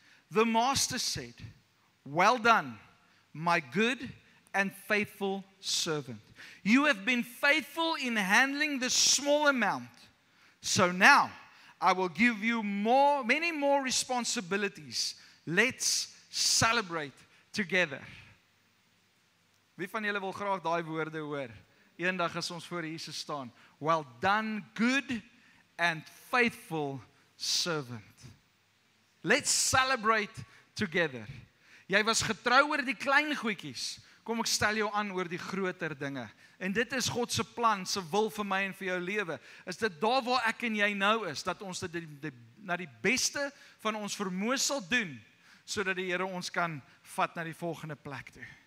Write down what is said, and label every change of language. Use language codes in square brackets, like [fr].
[en] The master said, well done, my good and faithful servant. You have been faithful in handling this small amount. So now I will give you many more responsibilities. Let's celebrate together. [af] Wie van julle wil graag daai woorde hoor? Eendag as ons voor Jesus staan. [en] Well done, good and faithful servant. Let's celebrate together. [af] Jy was getrou oor die klein goedjies. Kom ek stel jou aan oor die groter dinge. En dit is God se plan, se wil vir my en vir jou lewe. Is dit daar waar ek en jy nou is, dat ons dit na die beste van ons vermoë sal doen, sodat die Here ons kan vat na die volgende plek toe.